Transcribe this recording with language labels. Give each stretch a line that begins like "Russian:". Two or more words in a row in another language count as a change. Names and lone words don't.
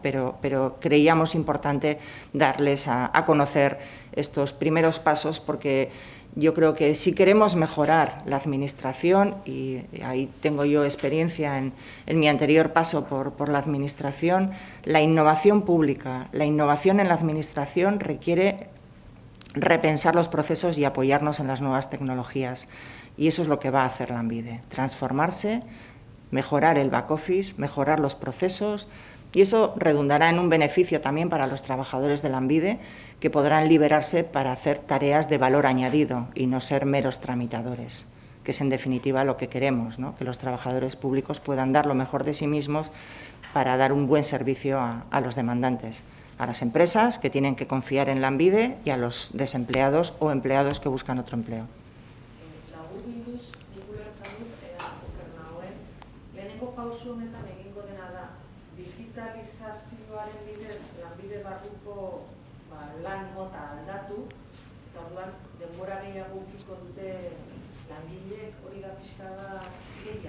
Spanish: Pero creíamos importante darles a conocer estos primeros pasos porque yo creo que si queremos mejorar la Administración, y ahí tengo yo experiencia en mi anterior paso por la Administración, la innovación pública, la innovación en la Administración requiere repensar los procesos y apoyarnos en las nuevas tecnologías. Y eso es lo que va a hacer Lanbide, transformarse, mejorar el
English: back office,
Spanish: mejorar los procesos, y eso redundará en un beneficio también para los trabajadores de Lanbide, que podrán liberarse para hacer tareas de valor añadido y no ser meros tramitadores, que es en definitiva lo que queremos, ¿no? Que los trabajadores públicos puedan dar lo mejor de sí mismos para dar un buen servicio a los demandantes, a las empresas que tienen que confiar en Lanbide y a los desempleados o empleados que buscan otro empleo.
Basque: Digitalizazioaren bidez, Lanbide barruko lan mota aldatu, eta orduan denbora gehiago ukiko dute langileek, hori da pixka da ideia?